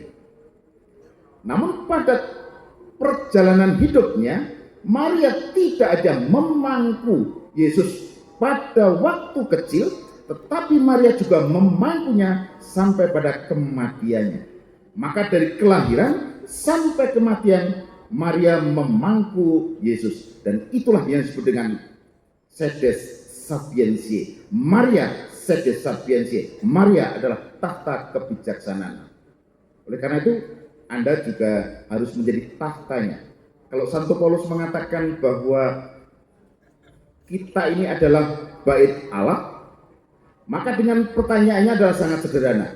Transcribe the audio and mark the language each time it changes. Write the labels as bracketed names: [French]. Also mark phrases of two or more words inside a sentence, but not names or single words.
[Indonesian] Namun pada perjalanan hidupnya, Maria tidak aja memangku Yesus pada waktu kecil, tetapi Maria juga memangkunya sampai pada kematiannya. Maka dari kelahiran sampai kematian, Maria memangku Yesus. Dan itulah yang disebut dengan [Latin] sedes sapientiae. Maria sedes sapientiae. [Indonesian] Maria adalah tahta kebijaksanaan. Oleh karena itu, Anda juga harus menjadi tahtanya. Kalau Santo Paulus mengatakan bahwa kita ini adalah bait Allah, maka dengan pertanyaannya adalah sangat sederhana.